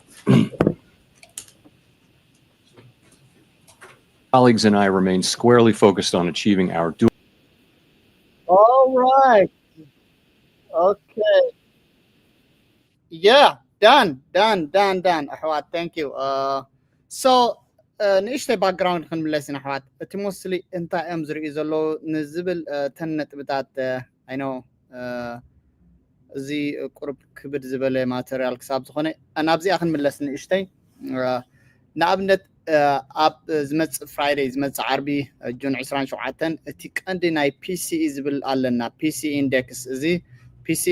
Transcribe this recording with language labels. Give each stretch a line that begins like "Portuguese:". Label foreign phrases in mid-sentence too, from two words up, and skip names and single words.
English: Colleagues and I remain squarely focused on achieving our dual. All right. Okay. Yeah, done. أحوات, thank you.
Tigrinya: So ንእሽተይ ባክግራውንድ ክንምለስ ኢና ኣሕዋት። እቲ ሞስሊ እንታይ እዮም ዝርእዩ ዘለዉ ንዝብል ተን ነጥብታት ኣይኖ እዚ ቁርብ ክብድ ዝበለ ማተርያል ክሳብ ዝኾነ ናብዚኣ ክንምለስ ንእሽተይ። ንኣብነት ኣብ ዝመፅእ ፍራይደይ ዝመፅእ ዓርቢ ጁን 27 እቲ ቀንዲ ናይ ፒሲኢ ዝብል ኣለና።
English: PCE index
Tigrinya: እዚ ፒሲኢ